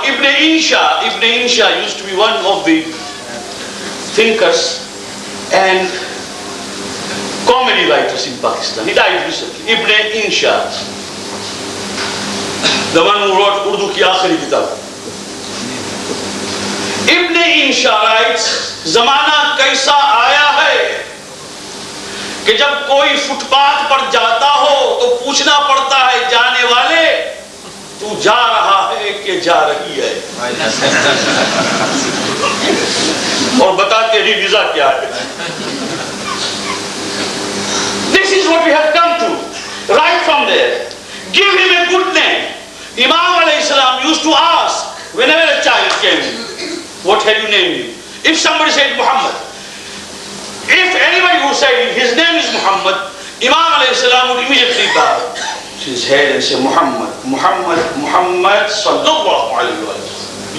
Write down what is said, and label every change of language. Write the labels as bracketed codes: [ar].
[en] Ibn Insha used to be one of the thinkers and comedy writers in Pakistan. He died recently. Ibn Insha, the one who wrote Urdu ki aakhiri kitab. [hi] Ibn Insha rights, जमाना कैसा आया है कि जब कोई footpath पर जाता हो तो पूछना पड़ता है जाने वाले, तू जा रहा है कि जा रही है, और बता तेरी वीजा क्या है। [en] This is what we have come to. Right from there, give him a good name. Imam alayhi salam used to ask whenever a child came, what had you named him? If somebody said Muhammad, if anybody who said his name is Muhammad, Imam alayhi salam would immediately bow his head and say, Muhammad, Muhammad, Muhammad sallallahu alayhi wa sallam.